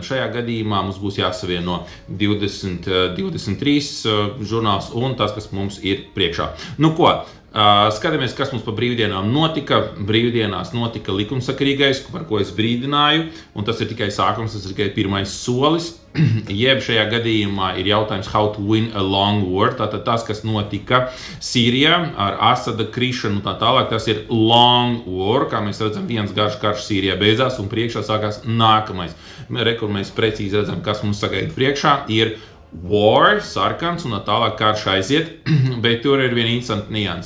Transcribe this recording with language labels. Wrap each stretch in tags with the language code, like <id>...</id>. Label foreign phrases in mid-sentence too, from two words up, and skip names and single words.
<lv>Šajā gadījumā mums būs jāsavieno 23 žurnāls un tas, kas mums ir priekšā. Nu ko? Skatāmies, kas mums pa brīvdienām notika. Brīvdienās notika likumsakarīgais, par ko es brīdināju, un tas ir tikai sākums, tas ir tikai pirmais solis. Jeb šajā gadījumā ir jautājums</lv> <en>how to win a long war,</en> <lv>tātad tas, kas notika Sīrijā ar Asada krišanu un tā tālāk, tas ir</lv> <en>long war,</en> <lv>kā mēs redzam, viens garš karš Sīrijā beidzās un priekšā sākās nākamais. Rekur mēs precīzi redzam, kas mums sagaida priekšā, ir war, sarkans un tā tālāk karš aiziet, bet tur ir viena interesanta nianse.</lv>